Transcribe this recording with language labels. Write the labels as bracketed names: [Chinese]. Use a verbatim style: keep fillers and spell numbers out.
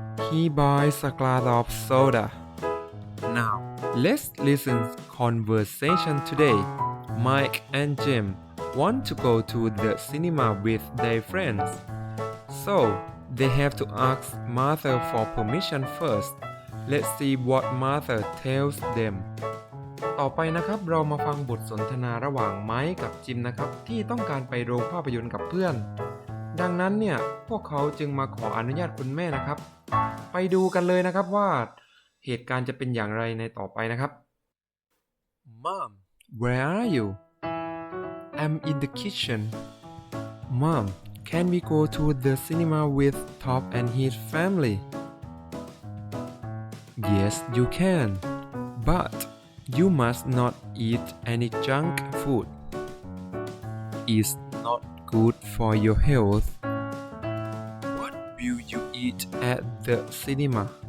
[English] He buys a glass of soda. Now, let's listen conversation today. Mike and Jim want to go to the cinema with their friends. So, they have to ask Martha for permission first. Let's see what Martha tells them. [Thai] ต่อไปนะครับเรามาฟังบทสนทนาระหว่างไมค์กับจิมนะครับที่ต้องการไปโรงภาพยนตร์กับเพื่อน ดังนั้นเนี่ยพวกเขาจึงมาขออนุญาตคุณแม่นะครับ ไปดูกันเลยนะครับว่าเหตุการณ์จะเป็นอย่างไรในต่อไปนะครับ [English] Mom, where are you? I'm in the kitchen. Mom, can we go to the cinema with Top and his family? Yes, you can. But you must not eat any junk food. It's not good for your health. What will you eat at the cinema?